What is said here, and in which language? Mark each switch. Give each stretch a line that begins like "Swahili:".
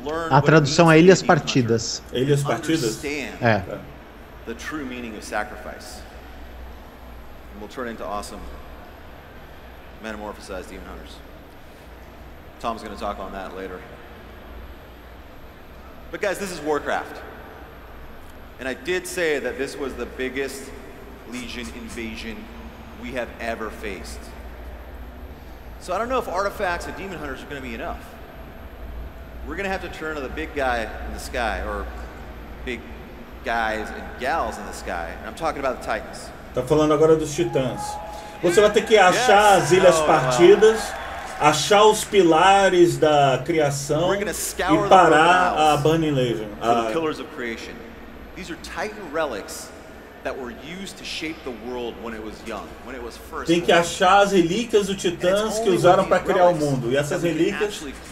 Portuguese: A tradução é Ilhas Partidas. Ilhas Partidas? É.
English: The true meaning of sacrifice. And we'll turn into awesome metamorphosized demon hunters. Tom's going to talk on that later. But guys, this is Warcraft. And I did say that this was the biggest Legion invasion we have ever faced. So I don't know if artifacts and demon hunters are going to be enough. We're going to have to turn to the big guy in the sky, or big guys and gals in the sky. And I'm talking about the Titans.
Portuguese: Tá falando agora dos titãs. Você vai ter que achar as ilhas partidas, achar os pilares da criação e parar a Burning Legion.
English: The pillars of creation. These are Titan relics that were used to shape the world when it was young, when it was first.
Portuguese: Tem que achar as relíquias dos titãs que usaram para criar o mundo. E essas relíquias